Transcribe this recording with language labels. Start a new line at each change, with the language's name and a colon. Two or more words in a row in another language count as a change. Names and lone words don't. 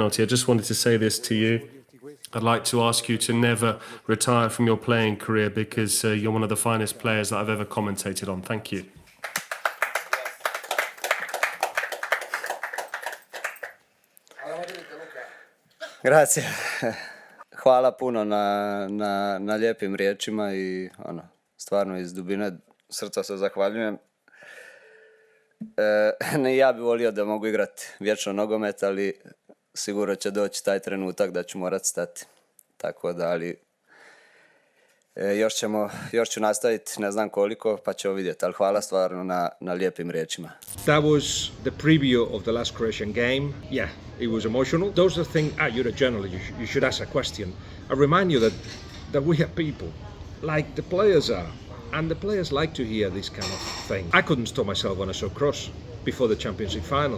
English: I just wanted to say this to you. I'd like to ask you to never retire from your playing career, because you're one of the finest players that I've ever commentated on. Thank you. Grazie.
Croatian: Hvala puno na lijepim riječima i stvarno iz dubine srca se zahvaljujem. Ja bih volio da mogu igrati vječno nogomet, ali sigurno će doći taj trenutak da ću morat stati. Tako da, ali još ću nastaviti, ne znam koliko, pa ćemo vidjeti, ali hvala stvarno na lijepim riječima.
English: That was the preview of the last Croatian game. Yeah, it was emotional. Those are things, you're a journalist, you should ask a question. I remind you that we are people, like the players are, and the players like to hear this kind of thing. I couldn't stop myself when I saw Kroos before the championship final.